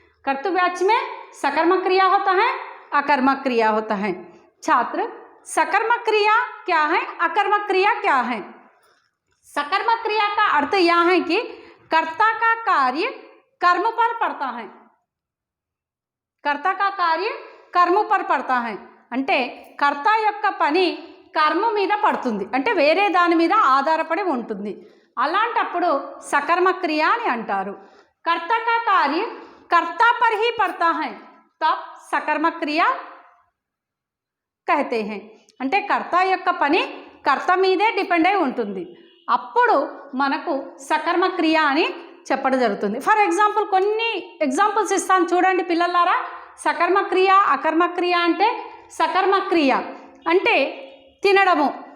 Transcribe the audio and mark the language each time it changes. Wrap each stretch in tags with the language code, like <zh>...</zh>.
<hi>कर्तुवाच्य में सकर्मक क्रिया होता है, अकर्मक क्रिया होता है। छात्र, सकर्मक क्रिया क्या है, अकर्मक क्रिया क्या है? सकर्मक क्रिया का अर्थ यह है कि कर्ता का कार्य कर्म पर पड़ता है। कर्ता का कार्य कर्म पर पड़ता है</hi> <te>అంటే కర్త యొక్క పని కర్మ మీద పడుతుంది, అంటే వేరే దాని మీద ఆధారపడి ఉంటుంది. అలాంటప్పుడు सकर्मक क्रिया అని అంటారు.</te> <hi>कर्ता का कार्य कर्ता पर ही पड़ता है तब सकर्मक क्रिया कहते हैं.</hi> <te>అంటే కర్త యొక్క పని కర్త మీదే డిపెండ్ అయి ఉంటుంది, అప్పుడు మనకు सकर्मक क्रिయ అని చెప్పడం జరుగుతుంది. ఫర్ ఎగ్జాంపుల్ కొన్ని ఎగ్జాంపుల్స్ ఇస్తాను చూడండి పిల్లలారా. सकर्मक क्रिయ అకర్మక క్రియ అంటే सकर्मक क्रिయ అంటే తినడము.</te>